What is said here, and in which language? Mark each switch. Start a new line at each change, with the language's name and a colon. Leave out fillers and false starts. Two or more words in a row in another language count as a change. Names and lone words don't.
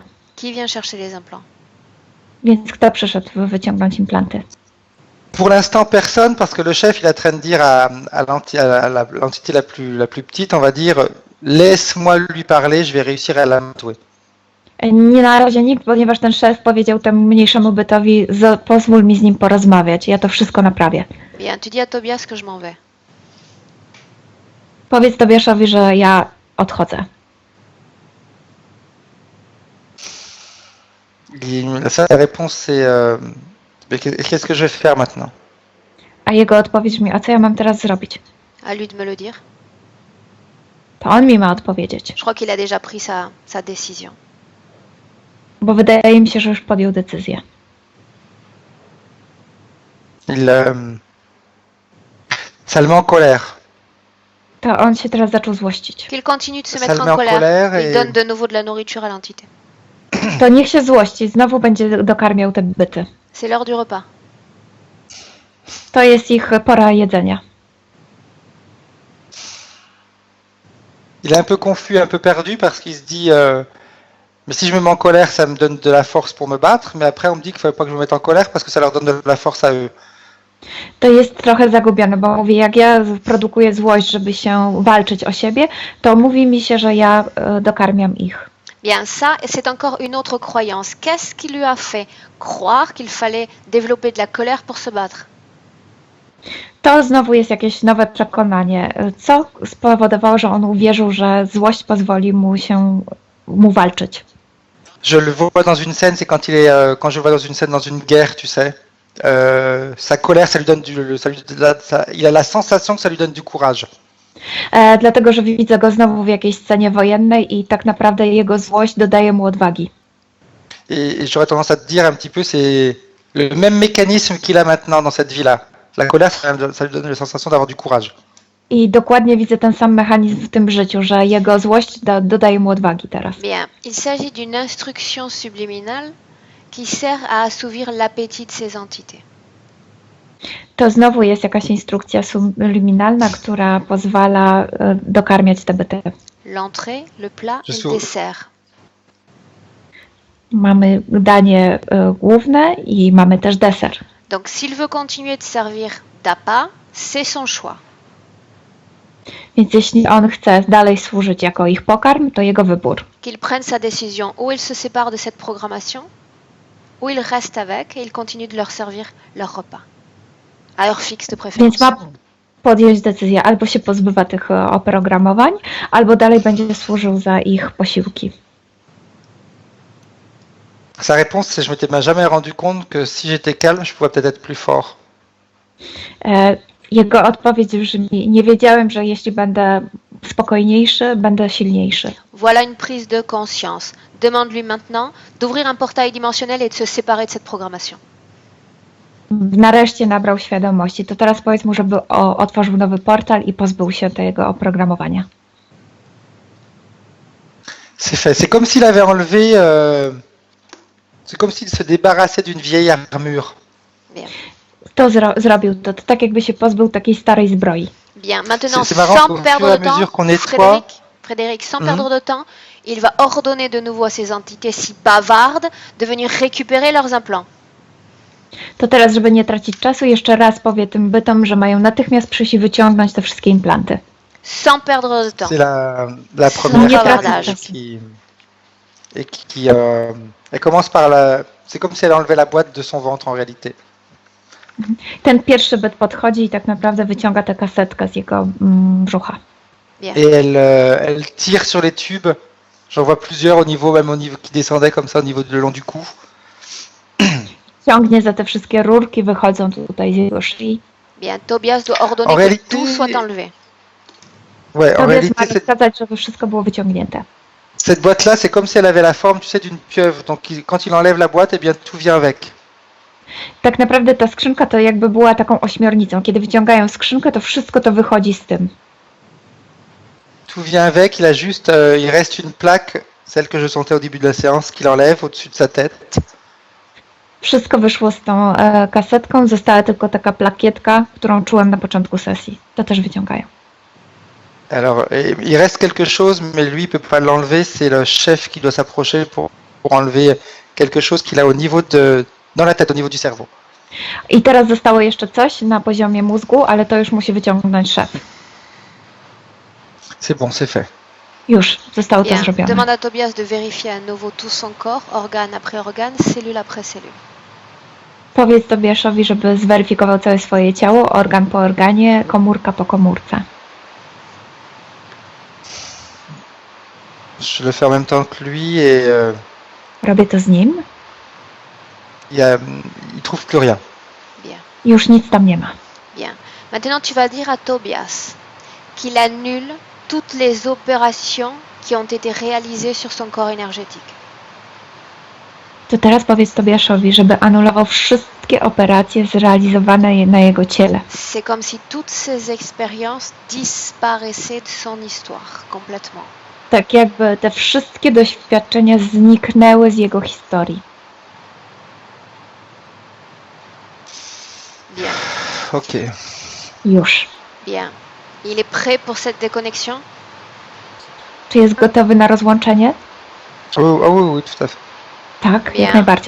French: Qui vient chercher les implants?
Polish: Więc kto przyszedł wyciągnąć implanty?
French: Pour l'instant, personne, parce que le chef, il est en train de dire à l'entité la plus petite, on va dire, laisse-moi lui parler, je vais réussir à la tuer.
Polish: Nie na razie nikt, ponieważ ten szef powiedział temu mniejszemu bytowi, pozwól mi z nim porozmawiać, ja to wszystko naprawię.
French: Bien, tu dis à Tobias que je m'en vais.
Polish: Powiedz Tobiaszowi, że ja odchodzę.
French: La seule réponse, c'est qu'est-ce que je vais faire maintenant?
Polish: A jego odpowiedź brzmi, a co ja mam teraz zrobić?
French: À lui de me le dire.
Polish: To on mi ma odpowiedzieć,
French: Je crois qu'il a déjà pris sa décision.
Polish: bo wydaje mi się, że już podjął decyzję.
French: Ça le met en colère.
Polish: To on się teraz zaczął złościć.
French: Qu'il continue de se Ça mettre le met en en colère. colère Il et donne de nouveau de la nourriture à l'entité.
Polish: To niech się złości, znowu będzie dokarmiał te byty.
French: C'est l'heure du repas.
Polish: To jest ich pora jedzenia.
French: il est un peu confus, un peu perdu parce qu'il se dit mais si je me mets en colère, ça me donne de la force pour me battre, mais après on me dit qu'il ne fallait pas que je me mette en colère parce que ça leur donne de la force à eux.
Polish: To jest trochę zagubione, bo mówi, jak ja produkuję złość, żeby się walczyć o siebie, to mówi mi się, że ja dokarmiam ich.
French: Bien, ça, c'est encore une autre croyance. Qu'est-ce qui lui a fait croire qu'il fallait développer de la colère pour se battre?
Polish: To znowu jest jakieś nowe przekonanie. Co spowodowało, że on uwierzył, że złość pozwoli mu walczyć?
French: Je le vois dans une scène, c'est quand quand je le vois dans une scène, dans une guerre, tu sais. Sa colère, ça lui donne il a la sensation que ça lui donne du courage.
Polish: Dlatego, że widzę go znowu w jakiejś scenie wojennej i tak naprawdę jego złość dodaje mu odwagi.
French: Et j'aurais tendance à te dire un petit peu, c'est le même mécanisme qu'il a maintenant dans cette vie-là. La colère, ça lui donne la sensation d'avoir du courage.
Polish: I dokładnie widzę ten sam mechanizm w tym życiu, że jego złość dodaje mu odwagi teraz.
French: Bien, il s'agit d'une instruction subliminale qui sert à assouvir l'appétit de ces entités.
Polish: To znowu jest jakaś instrukcja subliminalna, która pozwala dokarmiać te byty.
French: L'entrée, le plat et le dessert.
Polish: Mamy danie główne i mamy też deser.
French: Donc s'il veut continuer de servir d'appât, c'est son choix.
Polish: Więc jeśli on chce dalej służyć jako ich pokarm, to jego wybór.
French: Qu'il prenne sa décision, ou il se sépare de cette programmation, ou il reste avec et il continue de leur servir leur repas. À heure fixe de préférence.
Polish: Więc ma podjąć decyzję, albo się pozbywa tych oprogramowań, albo dalej będzie służył za ich posiłki.
French: Sa réponse, c'est je m'étais jamais rendu compte que si j'étais calme, je pouvais peut-être être plus fort.
Polish: Jego odpowiedź brzmi: nie wiedziałem, że jeśli będę spokojniejszy, będę silniejszy.
French: Voilà une prise de conscience. Demande-lui maintenant d'ouvrir un portail dimensionnel et de se séparer de cette programmation.
Polish: Nareszcie nabrał świadomości. To teraz powiedz mu, żeby otworzył nowy portal i pozbył się tego oprogramowania.
French: C'est fait. C'est comme s'il avait enlevé... c'est comme s'il se débarrassait d'une vieille armure. Bien.
Polish: To zrobił to tak, jakby się pozbył takiej starej zbroi.
French: Bien. Maintenant, C'est marrant sans qu'au perdre fur et à de temps, mesure qu'on nettoie... Frédéric, sans perdre de temps, il va ordonner de nouveau à ces entités si bavardes de venir récupérer leurs implants.
Polish: To teraz, żeby nie tracić czasu, jeszcze raz powie tym bytom, że mają natychmiast przyjść i wyciągnąć te wszystkie implanty.
French: Sans perdre de temps. C'est la première Sans phase bavardage. Elle commence par la... C'est comme si elle enlevait la boîte de son ventre en réalité.
Polish: Ten pierwszy byt podchodzi i tak naprawdę wyciąga tę kasetkę z jego brzucha.
French: Bien. Et elle tire sur les tubes. J'en vois plusieurs même au niveau qui descendaient comme ça au niveau le long du cou.
Polish: Ciągnie za te wszystkie rurki, wychodzą tutaj z jego szyi.
French: Bien. Tobias doit ordonner En que réalité- tout soit enlevé. Ouais, en Tobias réalité,
Polish: ma rozkazać, żeby wszystko było wyciągnięte.
French: cette boîte-là, c'est comme si elle avait la forme, tu sais, d'une pieuvre. Donc quand il enlève la boîte, eh bien tout vient avec.
Polish: Tak naprawdę ta skrzynka to jakby była taką ośmiornicą. Kiedy wyciągają skrzynkę, to wszystko to wychodzi z tym.
French: Tout vient avec, il reste une plaque, celle que je sentais au début de la séance, qu'il enlève au-dessus de sa tête.
Polish: Wszystko wyszło z tą kasetką, została tylko taka plakietka, którą czułem na początku sesji. To też wyciągają.
French: Alors, il reste quelque chose, mais lui, il peut pas l'enlever, c'est le chef qui doit s'approcher pour enlever quelque chose qu'il a dans la tête, au niveau du cerveau.
Polish: I teraz zostało jeszcze coś na poziomie mózgu, ale to już musi wyciągnąć szef.
French: C'est bon, c'est fait.
Polish: Już zostało to
French: Bien.
Polish: zrobione.
French: Demande à Tobias de vérifier à nouveau tout son corps, organe après organe, cellule après cellule.
Polish: Powiedz Tobiaszowi, żeby zweryfikował całe swoje ciało, organ po organie, komórka po komórce.
French: Je le fais en même temps que lui et
Polish: Robię to z nim.
French: il trouve plus rien. Bien.
Polish: Już nic tam nie ma.
French: Bien. Maintenant, tu vas dire à Tobias qu'il annule toutes les opérations qui ont été réalisées sur son corps énergétique.
Polish: To teraz powiedz Tobiaszowi, żeby anulował wszystkie operacje zrealizowane na jego ciele.
French: C'est comme si toutes ces expériences disparaissaient de son histoire complètement.
Polish: Tak jakby te wszystkie doświadczenia zniknęły z jego historii.
French: Bien.
Polish: Ok. Już.
French: Bien. Il est prêt pour cette déconnexion?
Polish: Czy jest gotowy na rozłączenie?
French: Oui, tout à fait.
Polish: Tak,
French: Bien.
Polish: jak najbardziej.